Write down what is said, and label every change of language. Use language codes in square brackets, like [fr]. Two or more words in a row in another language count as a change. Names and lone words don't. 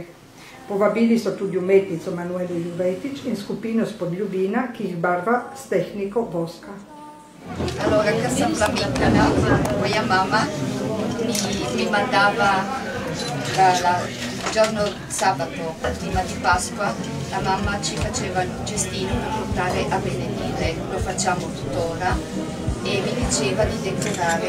[sl] Povabili so tudi umetnico Manuelo Juvetič in skupino spod Ljubina, ki jih barva s tehniko voska. [it] Allora, che sono amica, no? Moja mamma mi mandava il giorno sabato, prima di Pasqua, la mamma ci faceva il cestino per portare a benedire, lo facciamo tuttora, e mi diceva di decorare.